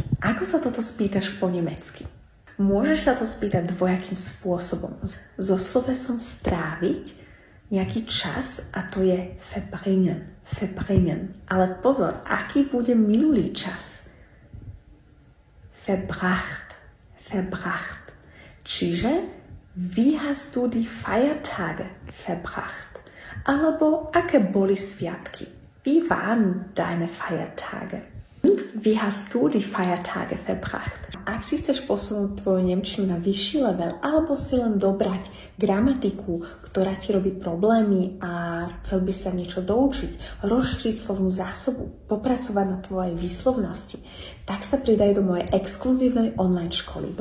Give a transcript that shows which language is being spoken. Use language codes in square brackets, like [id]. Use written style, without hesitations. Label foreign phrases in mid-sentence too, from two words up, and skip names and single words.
[sk] Ako sa toto spýtaš po nemecky? Môžeš sa to spýtať dvojakým spôsobom. So slovesom stráviť nejaký čas a to je verbringen. Ale pozor, aký bude minulý čas? Verbracht. [de] Čiže wie hast du die Feiertage verbracht? [sk] Alebo aké boli sviatky? [de] Wie waren deine Feiertage? Und wie hast du die Feiertage verbracht? [sk] Ak si chceš posunúť tvoju nemčinu na vyšší level alebo si len dobrať gramatiku, ktorá ti robí problémy a chcel by sa niečo doučiť, rozšíriť slovnú zásobu, popracovať na tvojej výslovnosti, tak sa pridaj do mojej exkluzívnej online školy.